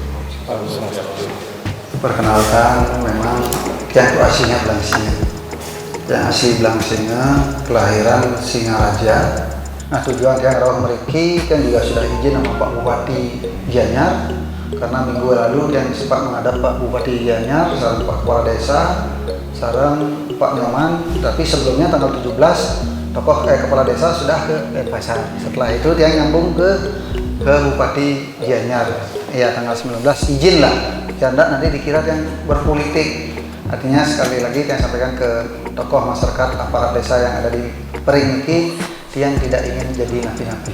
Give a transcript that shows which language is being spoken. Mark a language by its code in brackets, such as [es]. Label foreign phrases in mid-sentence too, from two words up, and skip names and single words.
[id] Perkenalkan, memang yang itu aslinya Belangsinga. Yang asli Belangsinga, kelahiran Singaraja. Nah tujuan yang [jv] rawuh mriki [id] kan juga sudah izin sama Pak Bupati Gianyar, karena minggu lalu yang sempat menghadap Pak Bupati Gianyar, sareng Pak Kepala Desa, sareng Pak Nyoman. Tapi sebelumnya tanggal 17 tokoh kepala desa sudah ke Denpasar. Setelah itu dia nyambung ke Bupati Gianyar. Ya tanggal 19 izin lah. Jangan nanti dikira yang berpolitik. Artinya sekali lagi yang sampaikan ke tokoh masyarakat aparat desa yang ada di Pering ini, yang tidak ingin jadi napi-napi.